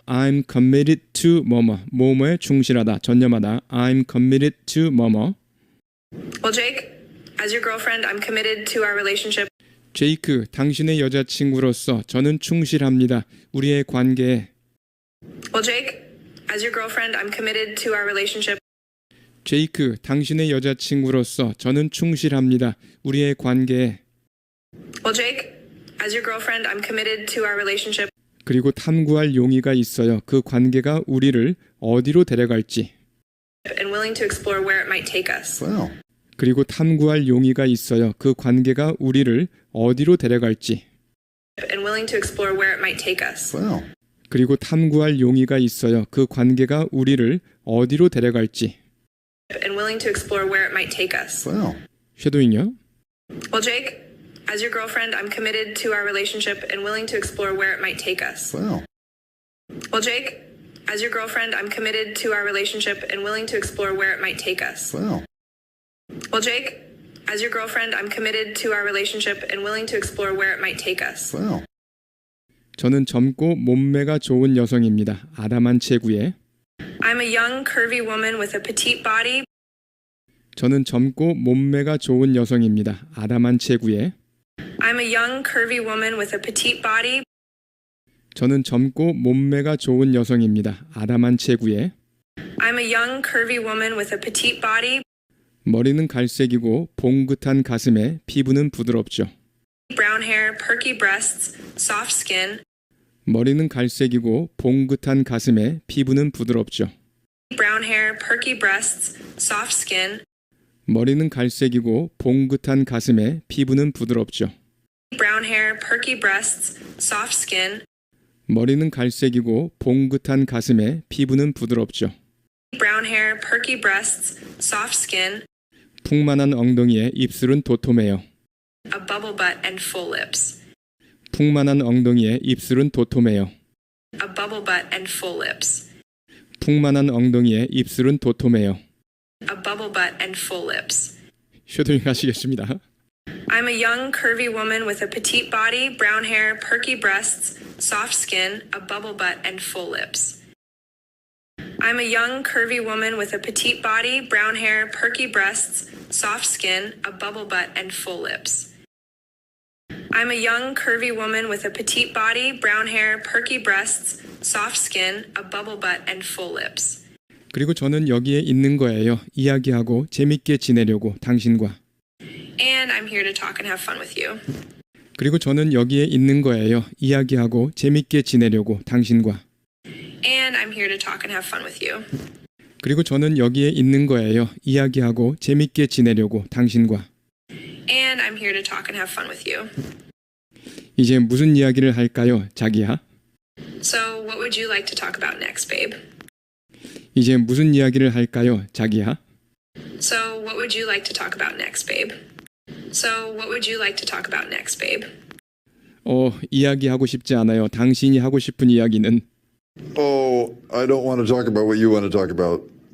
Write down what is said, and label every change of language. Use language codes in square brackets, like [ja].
[en] I'm committed to 뭐뭐. [ko] 뭐뭐에 충실하다. 전념하다. [en] I'm committed to 뭐뭐. Well, Jake, as your girlfriend, I'm committed to our relationship. [ko] 제이크, 당신의 여자친구로서 저는 충실합니다. 우리의 관계에 [en] Well, Jake, as your girlfriend, I'm committed to our relationship. [ko] 제이크, 당신의 여자친구로서 저는 충실합니다. 우리의 관계에 [en] Well, Jake, as your girlfriend, I'm committed to our relationship. [ko] 그리고 탐구할 용의가 있어요. 그 관계가 우리를 어디로 데려갈지. [en] And willing to explore where it might take us. Well, [ko] 그리고 탐구할 용의가 있어요. 그 관계가 우리를 어디로 데려갈지. [en] And willing to explore where it might take us. well, [ko] 그리고 탐구할 용의가 있어요. 그 관계가 우리를 어디로 데려갈지. [en] And willing to explore where it might take us. well. [ko] 쉐도잉요. [en] Well, Jake, as your girlfriend, I'm committed to our relationship and willing to explore where it might take us. Well, Well, Jake, as your girlfriend, I'm committed to our relationship and willing to explore where it might take us. well, Well, Jake, as your girlfriend, I'm committed to our relationship and willing to explore where it might take us. well. [ko] 저는 젊고 몸매가 좋은 여성입니다. 아담한 체구에. [en] I'm a young, curvy woman with a petite body. [ko] 저는 젊고 몸매가 좋은 여성입니다. 아담한 체구에. [en] I'm a young, curvy woman with a petite body. [ko] 저는 젊고 몸매가 좋은 여성입니다. 아담한 체구에. [en] I'm a young, curvy woman with a petite body. [ko] 머리는 갈색이고 봉긋한 가슴에 피부는 부드럽죠. [en] Brown hair, perky breasts, soft skin. [ko] 머리는 갈색이고 봉긋한 가슴에 피부는 부드럽죠. [en] Brown hair, perky breasts, soft skin. [ko] 머리는 갈색이고 봉긋한 가슴에 피부는 부드럽죠. [en] Brown hair, perky breasts, soft skin. [ko] 머리는 갈색이고 봉긋한 가슴에 피부는 부드럽죠. [en] Brown hair, perky breasts, soft skin. [ko] 풍만한 엉덩이에 입술은 도톰해요. [en] A bubble butt and full lips. [ko] 풍만한 엉덩이에 입술은 도톰해요. [en] A bubble butt and full lips. [ko] 풍만한 엉덩이에 입술은 도톰해요. [en] A bubble butt and full lips. [ko] 셔도잉 하시겠습니다. [en] I'm a young, curvy woman with a petite body, brown hair, perky breasts, soft skin, a bubble butt, and full lips. I'm a young, curvy woman with a petite body, brown hair, perky breasts, soft skin, a bubble butt, and full lips. I'm a young, curvy woman with a petite body, brown hair, perky breasts, soft skin, a bubble butt, and full lips. [ko] 그리고 저는 여기에 있는 거예요. 이야기하고 재밌게 지내려고 당신과. [en] And I'm here to talk and have fun with you. [ko] 그리고 저는 여기에 있는 거예요. 이야기하고 재밌게 지내려고 당신과. [en] And I'm here to talk and have fun with you. [ko] 그리고 저는 여기에 있는 거예요. 이야기하고 재밌게 지내려고 당신과. [en] And I'm here to talk and have fun with you. [ko] 이제 무슨 이야기를 할까요, 자기야? [en] So, what would you like to talk about next, babe? [ko] 이제 무슨 이야기를 할까요, 자기야? [en] So, what would you like to talk about next, babe? So, what would you like to talk about next, babe? [ko] 이야기하고 싶지 않아요. 당신이 하고 싶은 이야기는. [en] Oh, I don't want to talk about what you want to talk about.